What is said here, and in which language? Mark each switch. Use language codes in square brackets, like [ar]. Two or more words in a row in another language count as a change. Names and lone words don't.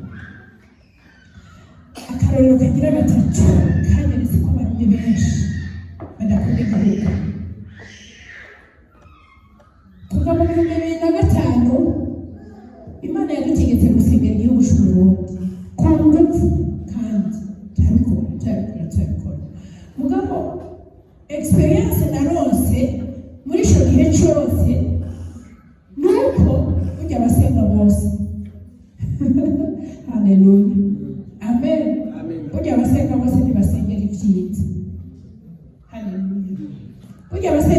[rn] akarorero kagira gatatu kanyeretse ko abantu benshi badakunda igihugu kuva mu 2005 Imana yadutegetse gusengera igihugu cy'u Burundi ku ngufu kandi turabikora mugabo experience narose muri icyo gihe cyose nuko ujya abasenga bose haleluya amen ujya abasenga bose ntibasengera ibyiza haleluya ujya abasenga